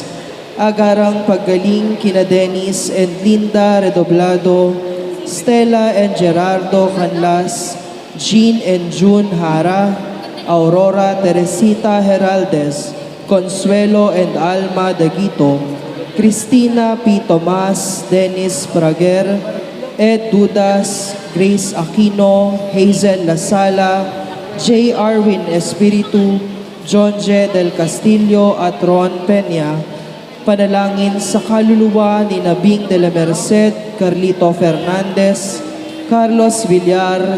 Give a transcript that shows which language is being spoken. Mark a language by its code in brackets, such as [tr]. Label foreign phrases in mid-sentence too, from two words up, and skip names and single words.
[tl] Agarang paggaling kina Dennis and Linda Redoblado, Stella and Gerardo Canlas, Jean and June Hara, Aurora Teresita Heraldez, Consuelo and Alma Daguito, Cristina P. Tomas, Dennis Prager, Ed Dudas, Grace Aquino, Hazel Lasala, J. Arwin Espiritu, John J. Del Castillo at Ron Peña. Panalangin sa kaluluwa ni Nabing de la Merced, Carlito Fernandez, Carlos Villar,